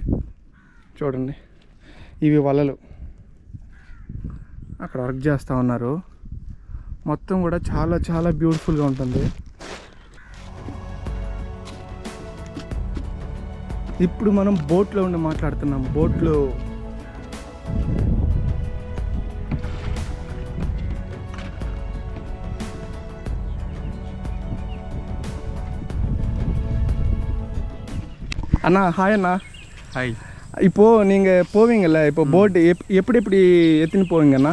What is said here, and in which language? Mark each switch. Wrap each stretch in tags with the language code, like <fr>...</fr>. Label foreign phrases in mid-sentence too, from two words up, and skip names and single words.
<te>చూడండి, ఇవి వలలు అక్కడ వర్క్ చేస్తూ ఉన్నారు. మొత్తం కూడా చాలా చాలా బ్యూటిఫుల్గా ఉంటుంది. ఇప్పుడు మనం బోట్లో ఉండి మాట్లాడుతున్నాం.</te> <ta>బోట్లో அண்ணா ஹாய் அண்ணா. ஹாய். இப்போது நீங்கள் போவீங்கள்ல, இப்போ போட்டு எப்படி எத்தனை போவீங்கண்ணா?</ta>